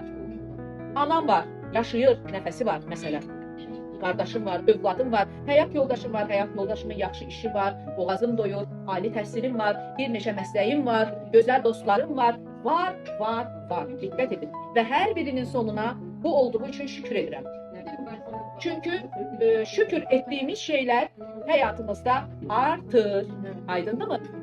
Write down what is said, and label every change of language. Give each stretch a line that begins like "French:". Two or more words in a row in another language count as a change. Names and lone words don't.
Azerbaijani: Anam var, yaşayır, nəfəsi var məsələn. Qardaşım var, övladım var, həyat yoldaşım var, həyat yoldaşımın yaxşı işi var, boğazım doyur, ali təhsilim var, bir neçə məsləyim var, gözəl dostlarım var. Var. Diqqət edin. Və hər birinin sonuna bu olduğu üçün şükür edirəm.
Turkish: Çünkü şükür ettiğimiz şeyler hayatımızda artır.
Azerbaijani: Aydın mı?